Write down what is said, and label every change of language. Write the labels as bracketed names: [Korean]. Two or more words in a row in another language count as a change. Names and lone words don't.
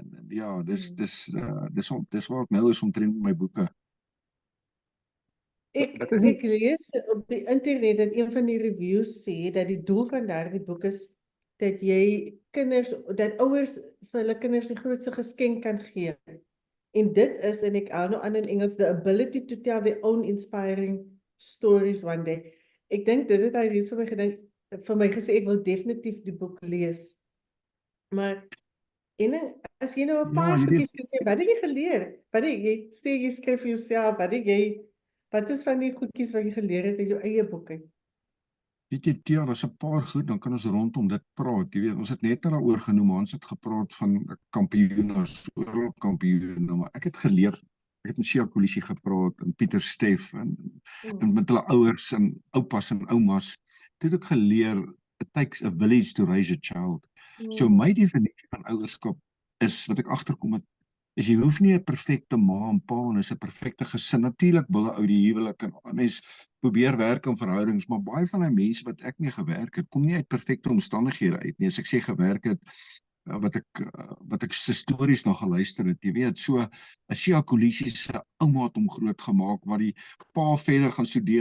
[Afrikaans] Ja, dis waar ek nou is omtrent my boeke. Ek lees op die internet dat een van die reviews sê dat die doel van daardie boek is dat dat ouers vir hulle kinders die grootste geskenk kan gee. En dit is, en ek hou nou aan in Engels, [English] the ability to tell their own inspiring stories one day. [Afrikaans] Ek dink dit het hy reeds vir my gesê, ek wil definitief die boek lees. Maar as jy nou 'n paar goedjies kan sê, wat het jy geleer? Jy sê jy skryf vir jouself, wat is van die goedjies wat jy geleer het in jou eie boek uit? Weet jy, Tia, daar's 'n paar goed, dan kan ons rondom dit praat. Jy weet, ons het net daaroor genoem, ons het gepraat van kampioene, wêreldkampioene, maar ek het geleer, ek het met Sia Kolisi gepraat en Pieter Steff en met hulle ouers en oupas en oumas. Toe het ek geleer, [English] it takes a village to raise a child. [Afrikaans] So my definisie van ouerskap is, wat ek agterkom het, is jy hoef nie 'n perfekte ma en pa en is 'n perfekte gesin. Natuurlik wil 'n ou die huwelik en mens probeer werk in verhoudings, maar baie van die mense wat ek mee gewerk het, kom nie uit perfekte omstandighede uit nie. As ek sê gewerk het, wat ek se stories nog geluister het, jy weet, so 'n Sia Kolisi se ouma het hom groot gemaak, wat die pa verder gaan studeer